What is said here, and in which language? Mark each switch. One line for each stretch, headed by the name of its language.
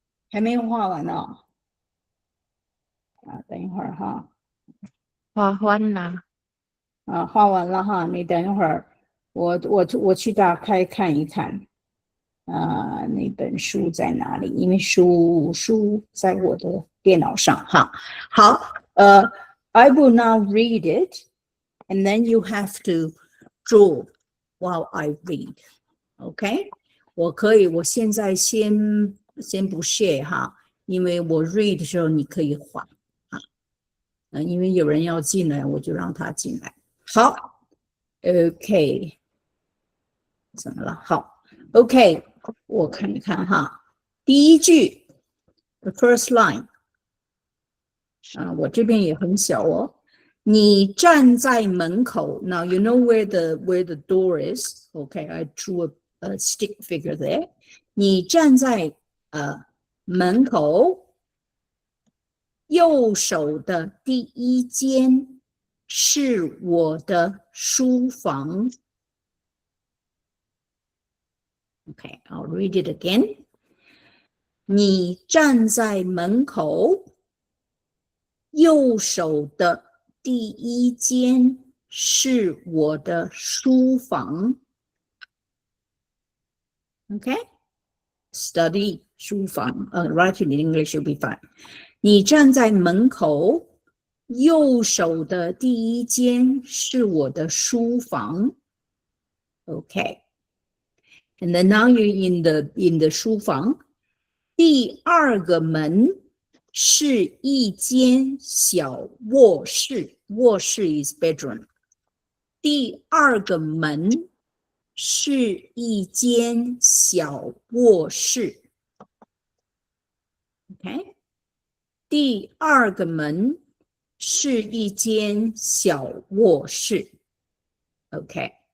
Chinese: 还没有画完呢、啊，等一会儿哈。画完了。啊，画完了哈，你等一会儿，我去打开看一看，啊，那本书在哪里？因为书在我的电脑上哈。
English: 好，I will now read it, and then you have to draw while I read.
Chinese: OK， 我现在先不 share 哈，因为我 read 的时候你可以画啊，因为有人要进来，我就让他进来。好。OK， 怎么了？好 ，OK， 我看一看哈。第一句 ，
English: the first line，
Chinese: 啊，我这边也很小哦。你站在门口
English: ，Now you know where the door is. OK, I drew a stick figure there.
Chinese: 你站在门口，右手的第一间是我的书房。
English: Okay, I'll read it again.
Chinese: 你站在门口，右手的第一间是我的书房。
English: Okay, study 书房。 Write in English will be fine.
Chinese: 你站在门口，右手的第一间是我的书房。
English: Okay. And then now you're in the 书房，
Chinese: 第二个门是一间小卧室，
English: 卧室 is bedroom。
Chinese: 第二个门是一间小卧室 ，OK？第二个门是一间小卧室 ，OK？